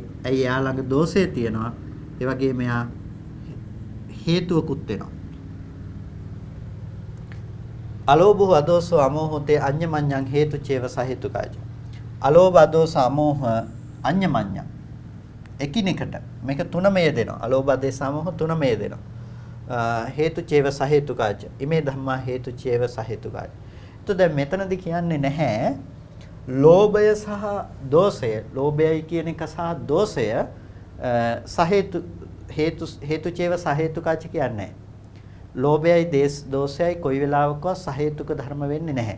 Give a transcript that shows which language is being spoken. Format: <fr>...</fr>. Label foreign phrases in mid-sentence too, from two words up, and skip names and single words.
<si>ඇයි යා ළඟ දෝෂය තියෙනවා. ඒ වගේම යා හේතුවකුත් වෙනවා.</si> <pi>අලෝභෝ අදෝසෝ අමෝහෝතේ අඤ්ඤමඤ්ඤං හේතුචේව සහේතුකයි.</pi> <si>අලෝභ අදෝස අමෝහ අඤ්ඤමඤ්ඤං එකිනෙකට මේක තුනම යෙදෙනවා. අලෝභ අදෝස අමෝහ තුනම යෙදෙනවා.</si> <pi>හේතුචේව සහේතුකාච. ඉමේ ධම්මා හේතුචේව සහේතුකාච.</pi> <si>તો දැන් මෙතනදී කියන්නේ නැහැ ලෝභය සහ දෝෂය. ලෝභයයි කියන එක සහ දෝෂය</si> <pi>හේතුචේව සහේතුකාච</pi> <si>කියන්නේ. ලෝභයයි දෝෂයයි කොයි වෙලාවකවත් සහේතුක ධර්ම වෙන්නේ නැහැ.</si>